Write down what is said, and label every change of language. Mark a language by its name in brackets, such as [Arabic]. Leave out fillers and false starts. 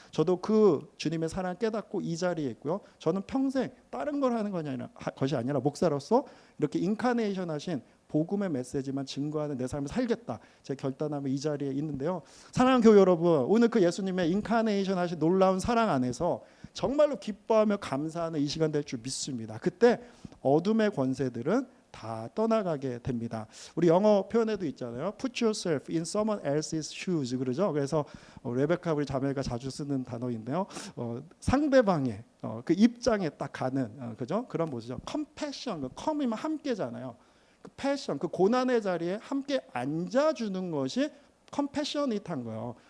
[Korean] 저도 그 주님의 사랑을 깨닫고 이 자리에 있고요. 저는 평생 다른 걸 하는 것이 아니라 목사로서 이렇게 인카네이션 하신 복음의 메시지만 증거하는 내 삶을 살겠다, 제 결단하며 이 자리에 있는데요. 사랑하는 교회 여러분, 오늘 그 예수님의 인카네이션 하신 놀라운 사랑 안에서 정말로 기뻐하며 감사하는 이 시간 될 줄 믿습니다. 그때 어둠의 권세들은 다 떠나가게 됩니다. 우리 영어 표현에도 있잖아요. [English] Put yourself in someone else's shoes, [Korean] 그러죠. 그래서 레베카 우리 자매가 자주 쓰는 단어인데요. 상대방의 그 입장에 딱 가는 그죠? 그런 모습이죠. compassion, come이면 함께잖아요. 그 passion, 그 고난의 자리에 함께 앉아주는 것이 compassionate한 거예요.